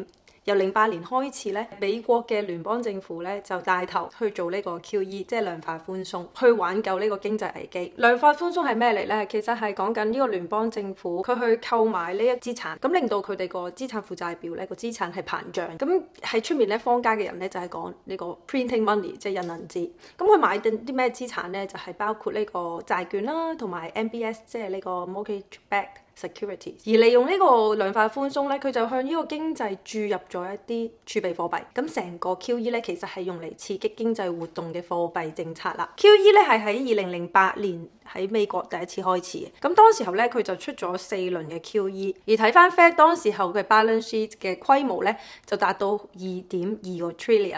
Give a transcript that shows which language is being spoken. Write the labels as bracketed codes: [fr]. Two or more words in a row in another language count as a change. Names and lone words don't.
[yue] 由08年開始咧，美國嘅聯邦政府咧就帶頭去做呢個 QE，即係量化寬鬆，去挽救呢個經濟危機。量化寬鬆係咩嚟咧？其實係講緊呢個聯邦政府佢去購買呢一資產，咁令到佢哋個資產負債表咧個資產係膨脹。咁喺出面咧坊間嘅人咧就係講呢個 [en] printing money， [yue] 即係印銀紙。咁佢買定啲咩資產咧？就係包括呢個債券啦，同埋 MBS， 即係呢個 [en] mortgage-backed security。 [yue] 而利用呢個量化寬鬆咧，佢就向呢個經濟注入咗一啲儲備貨幣。咁成個 QE 咧，其實係用嚟刺激經濟活動嘅貨幣政策啦。QE 咧係喺2008年喺美國第一次開始嘅。咁當時候咧，佢就出咗4輪嘅 QE。而睇翻 Fed 當時候嘅 [en] balance sheet [yue] 嘅規模咧，就達到2.2個 trillion。